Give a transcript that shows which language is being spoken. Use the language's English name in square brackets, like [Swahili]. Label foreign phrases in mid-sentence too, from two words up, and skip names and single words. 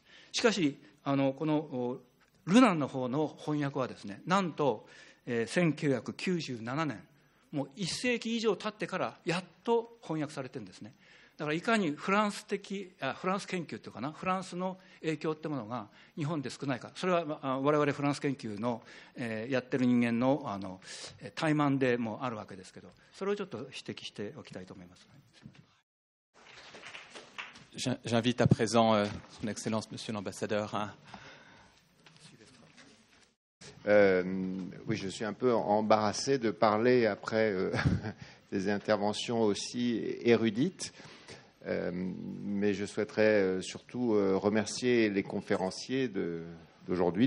[Japanese] しかしこのルナンの方の翻訳はですね、なんと1997年もう1世紀以上経ってからやっと翻訳されてるんですね。だからいかにフランス研究っていうかな、フランスの影響ってものが日本で少ないか、それは我々フランス研究のやってる人間の怠慢でもあるわけですけど、それをちょっと指摘しておきたいと思います。 [French] J'invite à présent Son Excellence, Monsieur l'Ambassadeur. Oui, je suis un peu embarrassé de parler après des interventions aussi érudites, mais je souhaiterais surtout remercier les conférenciers d'aujourd'hui,